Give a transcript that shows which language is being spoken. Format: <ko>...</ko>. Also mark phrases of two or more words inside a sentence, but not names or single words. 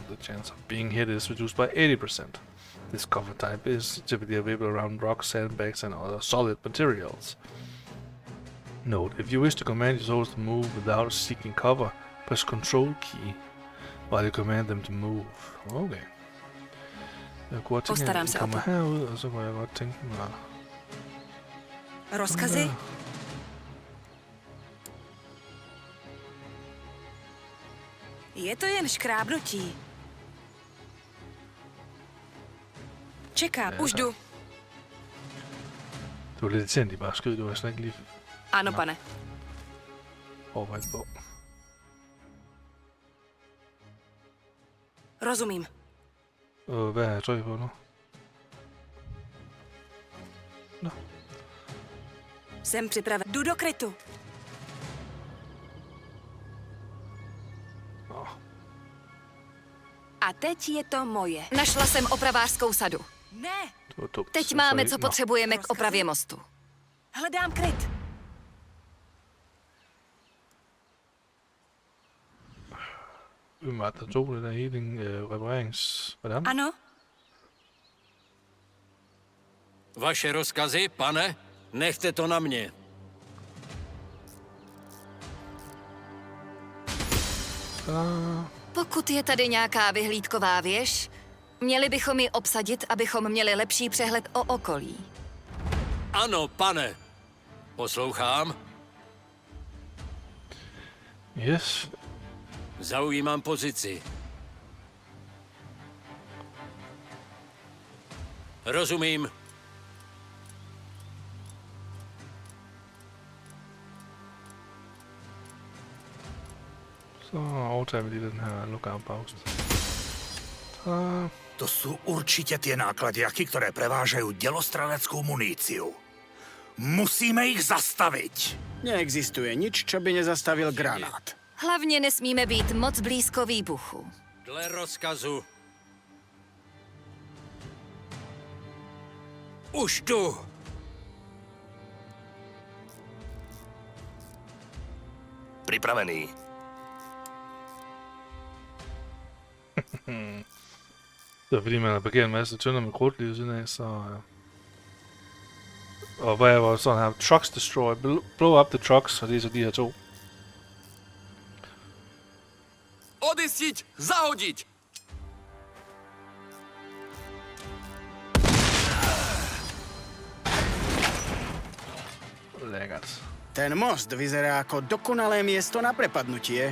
<en>The chance of being hit is reduced by 80%. This cover type is typically available around rocks, sandbags and other solid materials. Note, if you wish to command your soldiers to move without seeking cover, press Control key while you command them to move. Okay.</en> <da>Jeg kunne godt tænke, at jeg kommer herud, og så kunne jeg godt tænke mig...</da> <cs>Rozkazy? Je to jen škrábnutí. Čekám, už jdu.</cs> <da>Det var lidt irriterende, de bare skød. Det var slet ikke lige...</da> <cs>Ano, pane. Overvejet på. Rozumím.</cs> <da>Hvad har jeg trykket på nu?</da> <cs>No. Jsem připraven. Jdu do krytu. No. A teď je to moje. Našla jsem opravářskou sadu. Ne. Teď máme, co potřebujeme k opravě mostu. Hledám kryt.</cs> <da>Umiddelbart, der tog det der healing repareringsprogram.</da> <cs>Ano. Vaše rozkazy, pane? Nechte to na mě. Pokud je tady nějaká vyhlídková věž, měli bychom ji obsadit, abychom měli lepší přehled o okolí. Ano, pane. Poslouchám.</cs> <en>Yes.</en> <cs>Zaujímám pozici. Rozumím.</cs> <da>Så overtager vi lige den her</da> <en>lookout post.</en> <sk>To sú určite tie nákladiaky, ktoré prevážajú delostreleckou muníciu. Musíme ich zastaviť. Neexistuje nič, čo by nezastavil granát.</sk> <cs>Hlavně nesmíme být moc blízko výbuchu. Dle rozkazu. Už tu.</cs> <sk>Pripravený.</sk> <da>Det var fordi man har parkeret en masse tønder med krudt lige siden af, så... Og hvad var sådan her?</da> <en>Trucks destroy. Blow up the trucks,</en> <da>og det er så de her to.</da> <sk>Odistiť! Zahodiť!</sk> <da>Lækkert.</da> <sk>Ten most vyzerá ako dokonalé miesto na prepadnutie.</sk>